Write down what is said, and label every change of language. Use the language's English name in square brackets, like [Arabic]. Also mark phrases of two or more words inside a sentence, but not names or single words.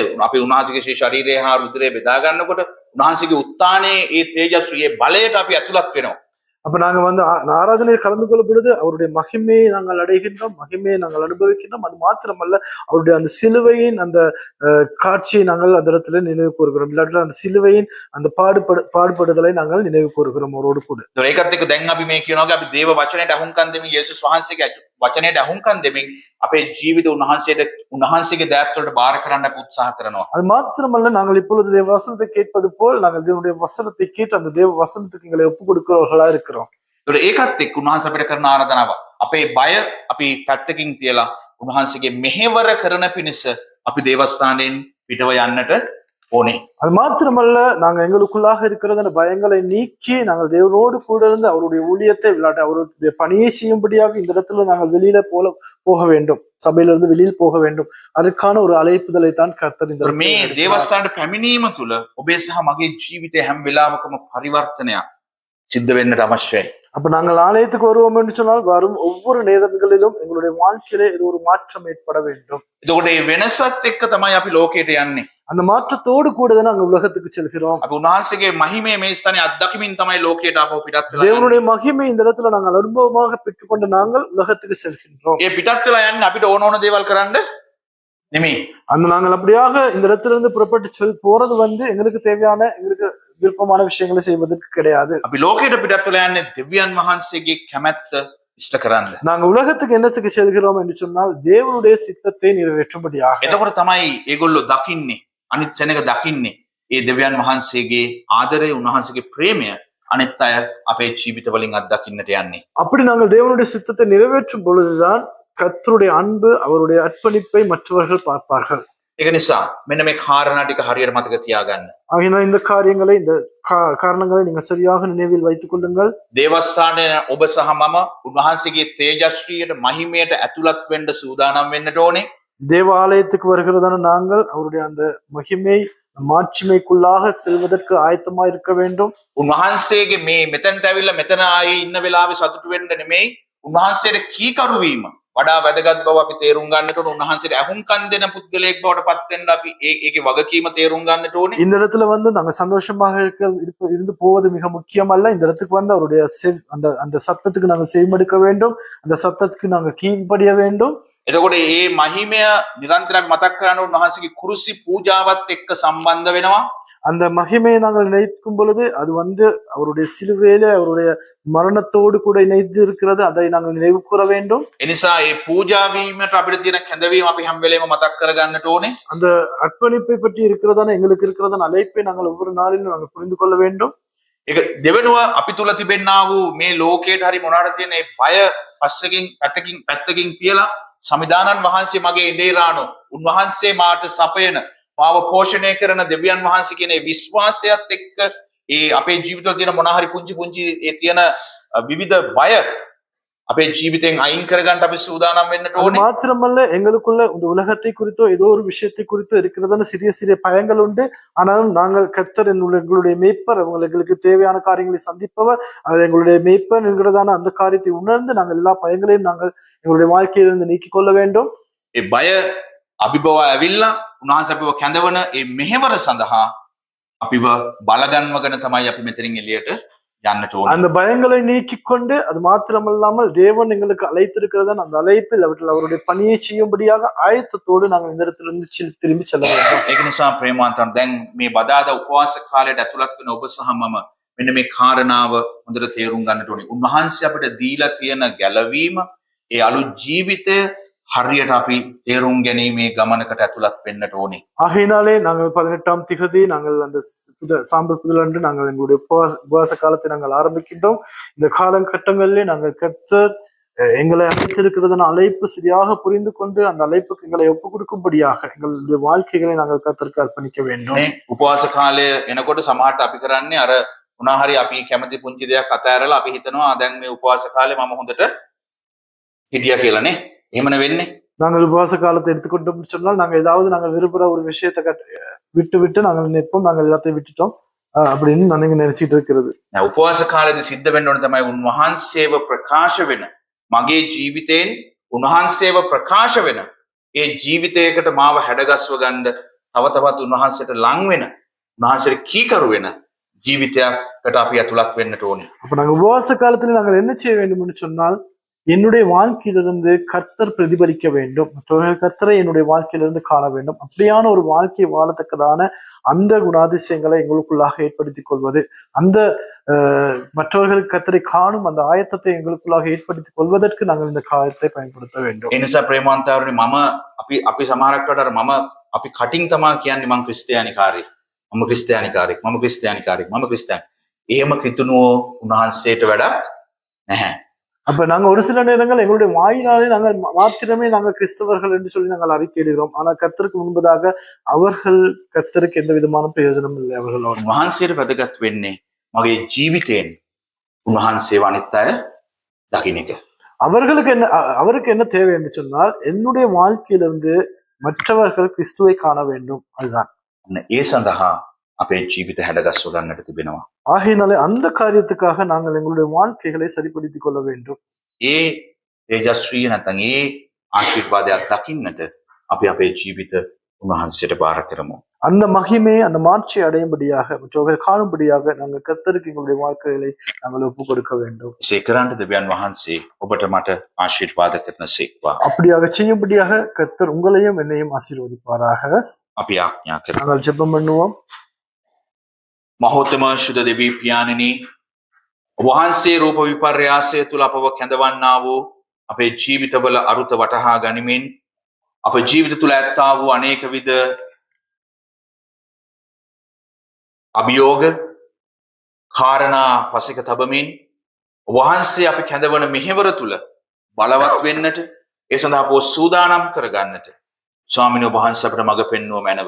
[Sinhala] අපි උන්වහන්සේගේ ශරීරය හා රුධිරය බෙදා ගන්නකොට උන්වහන්සේගේ උත්ථානයේ ඒ තේජස්වියේ බලයට අපි ඇතුළත් වෙනවා. [Tamil] அப்ப நாங்க ஆராதனையில் கலந்து கொள்ளும் பொழுது அவருடைய மகிமையை நாங்கள் அடைகின்றோம், மகிமையை நாங்கள் அனுபவிக்கின்றோம். அது மாத்திரமல்ல அவருடைய அந்த சிலுவையின் அந்த காட்சியை நாங்கள் அந்த இடத்துல நினைவு கூறுகிறோம். இல்லாட்டில் அந்த சிலுவையின் அந்த பாடுபடுதலை நாங்கள் நினைவு கூறுகிறோம் அவரோடு கூட. [Sinhala] ඒකත් එක්ක දැන් අපි මේ කියනවා අපි දේව වචනයට අහුම්කම් දෙමින් යේසුස් වහන්සේගේ වචනයට අහුම්කම් දෙමින් අපේ ජීවිත උන්වහන්සේගේ දෑත් වලට බාර කරන්න උත්සාහ කරනවා. [Tamil] அது மாத்திரமல்ல நாங்கள் இப்பொழுது தேவ வசனத்தை கேட்பது போல் நாங்கள் தேவனுடைய வசனத்தை கேட்டு அந்த தேவ வசனத்துக்கு எங்களை ஒப்புக் கொடுக்கிறவர்களா இருக்கிறோம். [Sinhala] ඒකත් එක්ක උන්වහන්සේ අපිට කරන ආරාධනාව අපේ බය අපි පැත්තකින් තියලා උන්වහන්සේගේ මෙහෙවර කරන පිණිස අපි දේවස්ථානයෙන් පිටව යන්නට ඕනේ. [Tamil] அது மாத்திரமல்ல நாங்க எங்களுக்குள்ளாக இருக்கிற அந்த பயங்களை நீக்கி நாங்கள் தேவனோடு கூட இருந்து அவருடைய ஊழியத்தை விளையாட்டு அவருடைய பணியை செய்யும்படியாக இந்த இடத்துல நாங்கள் வெளியில போக வேண்டும். சபையிலிருந்து வெளியில் போக வேண்டும். அதற்கான ஒரு அழைப்புதலை தான் கர்த்தர் இந்த [Sinhala] මේ දේවස්ථානට පැමිණීම තුළ ඔබේ සහ මගේ ජීවිතේ හැම වෙලාවකම පරිවර්තනයක් සිද්ධ වෙන්නට අවශ්‍යයි. [Tamil] அப்ப நாங்கள் ஆலயத்துக்கு வருவோம் என்று சொன்னால் வரும் ஒவ்வொரு நேரங்களிலும் எங்களுடைய வாழ்க்கையிலே இது ஒரு மாற்றம் ஏற்பட வேண்டும். [Sinhala] එතකොට මේ වෙනසත් එක්ක තමයි අපි ලෝකයට යන්නේ. [Tamil] அந்த மாற்றத்தோடு கூட தான் நாங்கள் உலகத்துக்கு செல்கிறோம். [Sinhala] අපි උන්වහන්සේගේ මහිමය මේ ස්ථානේ අත්දැකීමින් තමයි ලෝකයට ආපහු පිටත් වෙලා. [Tamil] தேவனுடைய மகிமை இந்த இடத்துல நாங்கள் அனுபவமாக பெற்றுக்கொண்டு நாங்கள் உலகத்துக்கு செல்கின்றோம். [Sinhala] ඒ පිටත් වෙලා යන්නේ අපිට ඕන ඕන දේවල් කරන්න නෙමෙයි. [Tamil] அந்த நாங்கள் அப்படியாக இந்த இடத்துல இருந்து புறப்பட்டு போறது எங்களுக்கு தேவையான எங்களுக்கு விருப்பமான விஷயங்களை செய்வதற்கு கிடையாது. [Sinhala] අපි ලෝකයට පිටත් වෙලා යන්නේ දෙවියන් වහන්සේගේ කැමැත්ත ඉෂ්ට කරන්න. [Tamil] நாங்க உலகத்துக்கு என்னத்துக்கு செல்கிறோம் என்று சொன்னால் தேவனுடைய சித்தத்தை நிறைவேற்றும்படியாக. [Sinhala] එතකොට තමයි ඒගොල්ලෝ දකින්නේ අනිත් සෙනඟ දකින්නේ ඒ දෙවියන් වහන්සේගේ ආදරය උන්වහන්සේගේ ප්‍රේමය අනිත් අය අපේ ජීවිත වලින් අත්දකින්නට යන්නේ. [Tamil] அப்படி நாங்கள் தேவனுடைய சித்தத்தை நிறைவேற்றும் பொழுதுதான் கர்த்தருடைய அன்பு அவருடைய அர்ப்பணிப்பை மற்றவர்கள் பார்ப்பார்கள். [Sinhala] ඒක නිසා මෙන්න මේ කාරණා ටික හරියට මතක තියාගන්න. [Tamil] ஆகையினால் இந்த காரியங்களை இந்த காரணங்களை நீங்க சரியாக நினைவில் வைத்துக் கொள்ளுங்கள். [Sinhala] දේවස්ථානයේ ඔබ සහ මම උන්වහන්සේගේ තේජස්වියට මහිමයට ඇතුළත් වෙන්න සූදානම් වෙන්නට ඕනේ. [Tamil] தேவாலயத்துக்கு வருகிறதான நாங்கள் அவருடைய அந்த மகிமை மாட்சிமைக்குள்ளாக செல்வதற்கு ஆயத்தமா இருக்க வேண்டும். [Sinhala] උන්වහන්සේගේ මේ මෙතනට ඇවිල්ලා මෙතන ආයේ ඉන්න වෙලාවේ සතුටු වෙන්න නෙමෙයි උන්වහන්සේට කීකරු වීම වඩා වැදගත් බව අපි තේරුම් ගන්නට ඕන. උන්වහන්සේට අහුම්කම් දෙන පුද්ගලයෙක් බවට පත් වෙන්න අපි ඒකේ වගකීම තේරුම් ගන්නට ඕනේ. [Tamil] இந்த இடத்துல நாங்க சந்தோஷமாக இருந்து போவது மிக முக்கியமல்ல. இந்த இடத்துக்கு அவருடைய அந்த சத்தத்துக்கு நாங்கள் செவிமடுக்க வேண்டும். அந்த சத்தத்துக்கு நாங்கள் கீழ்ப்படிய வேண்டும். [Sinhala] එතකොට මේ මහිමය නිරන්තරයෙන් මතක් කරන උන්වහන්සේගේ කුරුසි පූජාවත් එක්ක සම්බන්ධ වෙනවා. [Tamil] அந்த மகிமையை நாங்கள் நினைக்கும் பொழுது அது அவருடைய சிலுவையில அவருடைய மரணத்தோடு கூட இணைந்து இருக்கிறது. அதை நாங்கள் நினைவு கூற வேண்டும். [Sinhala] එනිසා මේ පූජා වීමට අපිට තියෙන කැඳවීම අපි හැම වෙලේම මතක් කරගන්නට ඕනේ. [Tamil] அந்த அர்ப்பணிப்பை பற்றி இருக்கிறதான எங்களுக்கு இருக்கிறதான அழைப்பை நாங்கள் ஒவ்வொரு நாளிலும் நாங்கள் புரிந்து கொள்ள வேண்டும். [Sinhala] ඒක දෙවෙනුව අපි තුල තිබෙන්නා වූ මේ ලෝකයට හරි මොනවාට තියෙන මේ බය පැත්තකින් තියලා සමිදානන් වහන්සේ මගේ ඉඩේරාණෝ උන්වහන්සේ මාට සපයන මාව පෝෂණය කරන දෙවියන් වහන්සේ කියන ඒ විශ්වාසයත් එක්ක ඒ අපේ ජීවිතවල තියෙන මොනවා හරි පුංචි ඒ තියෙන විවිධ බය අපේ ජීවිතෙන් අයින් කරගන්න අපි සූදානම් වෙන්නට [Tamil] அது [Sinhala] ඕනේ. [Tamil] மாத்திரமல்ல எங்களுக்குள்ள இந்த உலகத்தை குறித்தோ ஏதோ ஒரு விஷயத்தை குறித்தோ இருக்கிறதான சிறிய சிறிய பயங்கள் உண்டு. ஆனாலும் நாங்கள் கர்த்தர் எங்களுடைய மேய்ப்பர், எங்களுக்கு தேவையான காரியங்களை சந்திப்பவர், அவர் எங்களுடைய மேய்ப்பர் என்கிறதான அந்த காரியத்தை உணர்ந்து நாங்கள் எல்லா பயங்களையும் நாங்கள் எங்களுடைய வாழ்க்கையிலிருந்து நீக்கிக் கொள்ள வேண்டும். [Sinhala] ඒ බය අභිබව ඇවිල්ලා උන්වහන්සේ අපිව කැඳවන ඒ මෙහෙවර සඳහා අපිව බලගන්වගෙන තමයි අපි මෙතනින් එළියට යන්නට ඕනේ. [Tamil] அந்த பயங்களை நீக்கிக் கொண்டு அது மாத்திரமல்லாமல் தேவன் எங்களுக்கு அழைத்திருக்கிறதான அந்த அழைப்பில் அவருடைய பணியை செய்யும்படியாக ஆயத்தத்தோடு நாங்கள் இந்த இடத்திலிருந்து திரும்பி செல்ல வேண்டும். [Sinhala] ඒක නිසා ප්‍රේමාන්තන් දැන් මේ බදාදා උපවාස කාලයට ඇතුළත් වෙන ඔබ සහ මම මෙන්න මේ කාරණාව හොඳට තේරුම් ගන්නට ඕනේ. උන්වහන්සේ අපිට දීලා තියෙන ගැලවීම ඒ අලුත් ජීවිතය හරියට අපි තේරුම් ගැනීමේ ගමනකට ඇතුළත් වෙන්නට ඕනේ. [Tamil] ஆகையினாலே நாங்கள் 18ஆம் திகதி நாங்கள் அந்த சாம்பல் புதலன்று நாங்கள் எங்களுடைய உபவாச காலத்தை நாங்கள் ஆரம்பிக்கின்றோம். இந்த காலகட்டங்களிலே நாங்கள் கர்த்தர் எங்களை அழைத்திருக்கிறதான அழைப்பு சரியாக புரிந்து கொண்டு அந்த அழைப்புக்கு எங்களை ஒப்புக் கொடுக்கும்படியாக எங்களுடைய வாழ்க்கைகளை நாங்கள் கர்த்தருக்கு அர்ப்பணிக்க வேண்டும். [Sinhala] උපවාස කාලය එනකොට සමහරට අපි කරන්නේ අර මොනවා හරි අපි කැමති පුංචි දෙයක් අතහැරලා අපි හිතනවා දැන් මේ උපවාස කාලේ මම හොඳට හිටියා කියලා නේ. එහෙම නෙවෙන්නේ. [Tamil] நாங்கள் உபவாச காலத்தை எடுத்துக்கொண்டோம் சொன்னால் நாங்கள் ஏதாவது நாங்கள் விரும்புகிற ஒரு விஷயத்தை விட்டு நாங்கள் நிற்போம், நாங்கள் எல்லாத்தையும் விட்டுட்டோம் அப்படின்னு நீங்க நினைச்சிட்டு இருக்கிறது. [Sinhala] උපවාස කාලේදී සිද්ධ වෙන්න ඕන තමයි උන්වහන්සේව ප්‍රකාශ වෙන මගේ ජීවිතයෙන් උන්වහන්සේව ප්‍රකාශ වෙන ඒ ජීවිතයකට මාව හැඩගස්ව ගන්න තව තවත් උන්වහන්සේට ලං වෙන උන්වහන්සේට කීකරු වෙන ජීවිතයකට අපි ඇතුළත් වෙන්නට ඕනේ. [Tamil] அப்ப நாங்கள் உபவாச காலத்தில் நாங்கள் என்ன செய்ய வேண்டும் என்று சொன்னால் என்னுடைய வாழ்க்கையிலிருந்து கர்த்தர் பிரதிபலிக்க வேண்டும், மற்றவர்கள் கர்த்தரை என்னுடைய வாழ்க்கையிலிருந்து காண வேண்டும். அப்படியான ஒரு வாழ்க்கையை வாழத்தக்கதான அந்த குணாதிசயங்களை எங்களுக்குள்ளாக ஏற்படுத்திக் கொள்வது, அந்த மற்றவர்கள் கர்த்தரை காணும் அந்த ஆயத்தத்தை எங்களுக்குள்ளாக ஏற்படுத்திக் கொள்வதற்கு நாங்கள் இந்த காரியத்தை பயன்படுத்த வேண்டும். [Sinhala] ඒ නිසා ප්‍රේමාන්තවරුනි මම අපි සමහරකට අර මම අපි කටින් තමයි කියන්නේ මම ක්‍රිස්තියානිකාරයෙක්, මම ක්‍රිස්තියානිකාරයෙක්, මම ක්‍රිස්තියානිකාරයෙක්, මම ක්‍රිස්තියානි. එහෙම කිතුනෝ උන්වහන්සේට වැඩක් නැහැ. [Tamil] அப்ப நாங்க ஒரு சில நேரங்கள் எங்களுடைய வாயினாலே நாங்கள் மாத்திரமே நாங்கள் கிறிஸ்தவர்கள் என்று சொல்லி நாங்கள் அறிக்கையிடுகிறோம். ஆனால் கர்த்தருக்கு முன்பதாக அவர்கள் கர்த்தருக்கு எந்த விதமான பிரயோஜனமும் இல்லை. [Sinhala] அவர்களோட උන්වහන්සේට වැදගත් වෙන්නේ මගේ ජීවිතයෙන් උන්වහන්සේව අනිත් අය දකින්න එක. [Tamil] அவருக்கு என்ன தேவை என்று சொன்னால் என்னுடைய வாழ்க்கையிலிருந்து மற்றவர்கள் கிறிஸ்துவை காண வேண்டும். அதுதான். [Sinhala] ඒ සඳහා අපේ ජීවිත හැඩගස්ව ගන්නට තිබෙනවා. [Tamil] ஆகையினாலே அந்த காரியத்துக்காக நாங்கள் எங்களுடைய வாழ்க்கைகளை சரிப்படுத்திக் கொள்ள வேண்டும். [Sinhala] ඒ තේජස්විය නැත්නම් ඒ ආශිර්වාදයක් දකින්නට අපි අපේ ජීවිත උන්වහන්සේට බාර කරමු. [Tamil] அந்த மகிமையை அந்த மாட்சியை அடையும்படியாக மற்றவர்கள் காணும்படியாக நாங்கள் கர்த்தருக்கு எங்களுடைய வாழ்க்கைகளை நாங்கள் ஒப்புக் கொடுக்க வேண்டும். [Sinhala] සේකරන්ට දෙවියන් වහන්සේ ඔබට මට ආශිර්වාද කරනසේක්වා. [Tamil] அப்படியாக செய்யும்படியாக கர்த்தர் உங்களையும் என்னையும் ஆசீர்வதிப்பாராக. [Sinhala] අපි ආඥා කරමු. [Tamil] நாங்கள் ஜெபம் பண்ணுவோம். [Sinhala] මහෝත්තම ශුද්ධ දෙවී පියාණෙනි, වහන්සේ රූප විපර්යාසය තුල අපව කැඳවන්නා වූ අපේ ජීවිතවල අරුත වටහා ගනිමින් අප ජීවිත තුල ඇත්තා වූ අනේක විද අභියෝග කාරණා පසෙක තබමින් වහන්සේ අපි කැඳවන මෙහෙවර තුල බලවත් වෙන්නට ඒ සඳහා අපව සූදානම් කරගන්නට ස්වාමීන් වහන්සේ අපට මඟ පෙන්වුව මැනව.